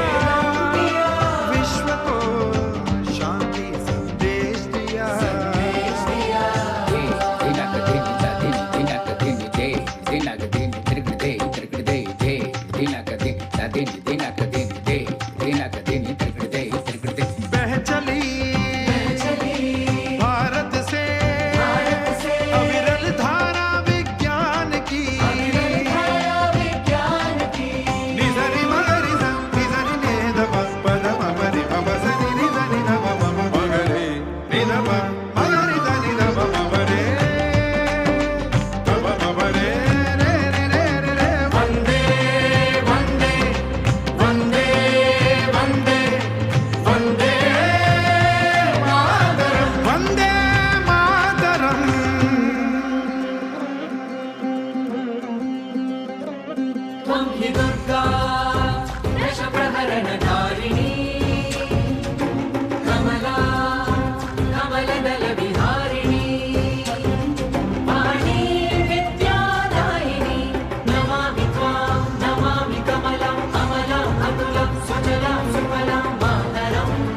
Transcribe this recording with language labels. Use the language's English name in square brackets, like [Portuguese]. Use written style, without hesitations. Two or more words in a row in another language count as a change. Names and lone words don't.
[Hindi] विश्व को शांति संदेश दिया बह चली भारत से अविरल धारा विज्ञान की निजरि मगरि ध निजरि ने ध प प ध म प रि प प स नि रि ध नि ध प प म प ग रे नि ध प म ग रि ध नि ध प म प रे ध प म प रे रे रे रे रे रे [Sanskrit] वंदे वंदे वंदे वंदे वंदे मातरम वंदे मातरम त्वं हि दुर्गा दशप्रहरणधारिणी कमला कमलदलविहारिणी वाणी विद्यादायिनी नमामि त्वां नमामि कमलम् अमलम् अतुलं सुजलं सुफलं मातरम्